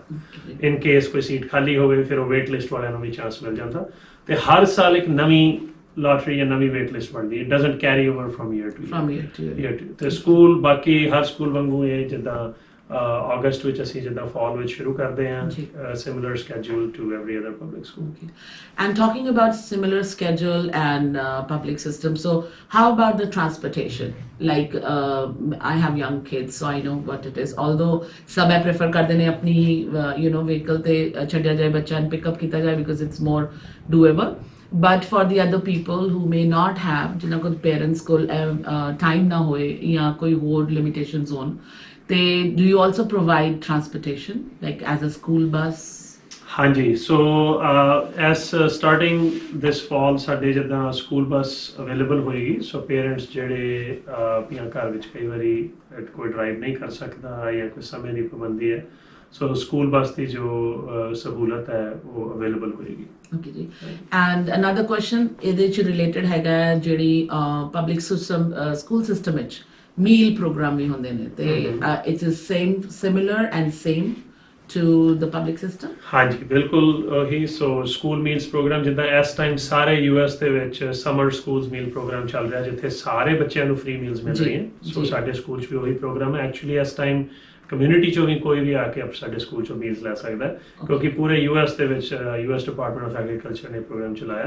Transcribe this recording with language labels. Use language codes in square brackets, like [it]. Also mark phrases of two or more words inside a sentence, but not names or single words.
[en] in case [pa] ਕੋਈ ਸੀਟ ਖਾਲੀ ਹੋਵੇ ਫਿਰ ਉਹ [en] wait list [pa] ਵਾਲਿਆਂ ਨੂੰ ਵੀ ਚਾਂਸ ਮਿਲ ਜਾਂਦਾ। ਤੇ ਹਰ ਸਾਲ ਇੱਕ ਨਵੀਂ ਲੋਟਰੀ ਜਾਂ ਨਵੀਂ [en] wait list [pa] ਬਣਦੀ ਹੈ। [en] It doesn't carry over from year to year. [pa] ਤੇ ਸਕੂਲ ਬਾਕੀ ਹਰ ਸਕੂਲ ਵਾਂਗੂ ਇਹ ਜਿੱਦਾਂ August ਵਿੱਚ ਅਸੀਂ ਜਿੱਦਾਂ fall ਵਿੱਚ ਸ਼ੁਰੂ ਕਰਦੇ ਹਾਂ, [en] similar schedule to every other public school. Okay. And talking about similar schedule and public system, so how about the transportation? Like I have young kids, so I know what it is. [pa] Although sab [en] I prefer [pa] ਕਰਦੇ ਨੇ ਆਪਣੀ vehicle ਤੇ ਛੱਡਿਆ ਜਾਏ ਬੱਚਾ [en] and pick up [pa] ਕੀਤਾ ਜਾਏ [en] because it's more doable. But for the other people who may not have, [hi] जिन्हों को parents को time ना होए या कोई और limitations हों, [en] do you also provide transportation like as a school bus? [pa] ਹਾਂਜੀ, ਸੋ [en] as starting this fall [pa] ਸਾਡੇ ਜਿੱਦਾਂ [en] school bus available [pa] ਹੋਏਗੀ। ਸੋ ਪੇਰੈਂਟਸ ਜਿਹੜੇ ਆਪਣੀਆਂ ਘਰ ਵਿੱਚ ਕਈ ਵਾਰੀ ਕੋਈ ਡਰਾਈਵ ਨਹੀਂ ਕਰ ਸਕਦਾ ਜਾਂ ਕੋਈ ਸਮੇਂ ਦੀ ਪਾਬੰਦੀ ਹੈ, ਸੋ [en] school bus [pa] ਦੀ ਜੋ ਸਹੂਲਤ ਹੈ ਉਹ ਅਵੇਲੇਬਲ ਹੋਏਗੀ। Okay ਜੀ। [en] And another question [pa] ਇਹਦੇ ਚ ਰਿਲੇਟਡ ਹੈਗਾ ਜਿਹੜੀ [en] public system school system [pa] ਵਿੱਚ [en] meal program [pa] ਵੀ ਹੁੰਦੇ ਨੇ ਤੇ [en] it's the same, similar and same to the public system? [pa] ਹਾਂਜੀ, ਬਿਲਕੁਲ ਉਹੀ। ਸੋ [en] school meals program [pa] ਜਿੱਦਾਂ ਇਸ ਟਾਈਮ ਸਾਰੇ US ਦੇ ਵਿੱਚ [en] summer schools meal program [pa] ਚੱਲ ਰਿਹਾ ਜਿੱਥੇ ਸਾਰੇ ਬੱਚਿਆਂ ਨੂੰ [en] free meals [pa] ਮਿਲ ਰਹੀਆਂ। ਸੋ ਸਾਡੇ ਸਕੂਲ 'ਚ ਵੀ ਉਹੀ ਪ੍ਰੋਗਰਾਮ ਹੈ। ਐਕਚੁਅਲੀ ਇਸ ਟਾਈਮ ਕਮਿਊਨਿਟੀ 'ਚੋਂ ਵੀ ਕੋਈ ਵੀ ਆ ਕੇ ਸਾਡੇ ਸਕੂਲ 'ਚੋਂ ਮੀਲਸ ਲੈ ਸਕਦਾ ਕਿਉਂਕਿ ਪੂਰੇ US ਦੇ ਵਿੱਚ US ਡਿਪਾਰਟਮੈਂਟ ਆਫ ਐਗਰੀਕਲਚਰ ਨੇ ਪ੍ਰੋਗਰਾਮ ਚਲਾਇਆ।